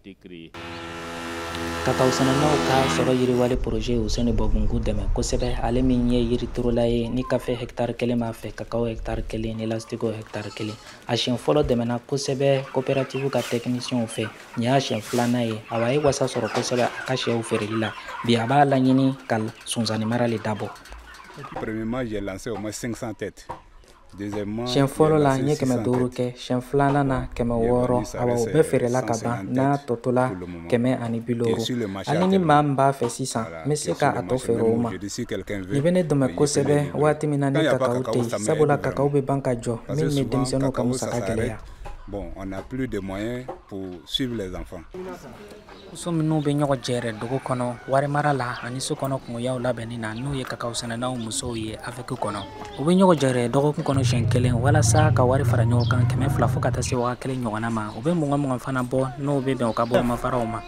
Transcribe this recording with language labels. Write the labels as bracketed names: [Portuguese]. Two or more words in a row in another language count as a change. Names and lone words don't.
[Bambara] Kakao sɛnɛnaw ka sɔrɔ yiriwali projet Useni Bɔbungu dɛmɛ kosɛbɛ ale min ye yiriturula ye ni kafe hectare 1 b'a fɛ kakao hectare 1 ni lastigo hectare 1 a siɲɛ fɔlɔ dɛmɛna kosɛbɛ coopérative ka technicienw fɛ nin y'a siɲɛ filanan ye a ye wasa sɔrɔ kosɛbɛ a ka sɛw feereli la bi a b'a laɲini ka sonsanni marali dabɔ. [French] Premièrement, j'ai lancé au moins 500 têtes. [Bambara] Siɲɛ fɔlɔ la n ye 500 kɛ siɲɛ filanan na 600 awa o bɛɛ feerela ka ban n'a tɔtola 150 hali ni maa min b'a fɛ sisan n bɛ se ka a tɔ feere o ma. Nin bɛ ne dɛmɛ kosɛbɛ waati min na ni kakao tɛ yen sabula kakao bɛ ban ka jɔ min ni denmisɛnninw ka musaka gɛlɛya. [French] Bon, on n'a plus de moyens pour suivre les enfants. [Bambara] Muso minnu bɛ ɲɔgɔn jɛɛrɛ dugu kɔnɔ wari mara la ani so kɔnɔ kungoyaw labɛnni na n'u ye kakao sɛnɛnaw musow ye avec kɔnɔ u bɛ ɲɔgɔn jɛɛrɛ dɔgɔkun kɔnɔ siɲɛ 1 walasa ka wari fara ɲɔgɔn kan 200 fo ka taa se 1 ɲɔgɔnna ma u bɛ 20 fana bɔ n'o bɛ bɛn u ka bɔ mafaraw ma.